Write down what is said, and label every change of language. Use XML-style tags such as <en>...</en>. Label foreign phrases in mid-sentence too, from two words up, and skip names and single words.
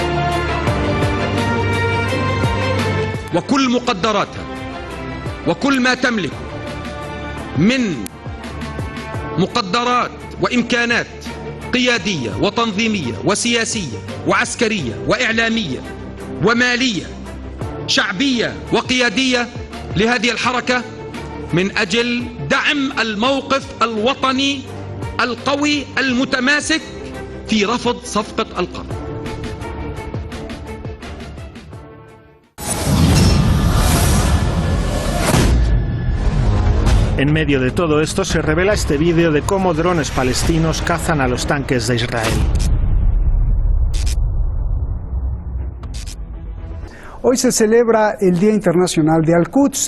<ar>وكل مقدراتها وكل ما تملك من مقدرات وإمكانات قيادية وتنظيمية وسياسية وعسكرية وإعلامية ومالية شعبية وقيادية لهذه الحركة من أجل دعم الموقف الوطني القوي المتماسك في رفض صفقة القرن.</ar> <es>En medio de todo esto se revela este vídeo de cómo drones palestinos cazan a los tanques de Israel. Hoy se celebra el Día Internacional de Al-Quds.</es>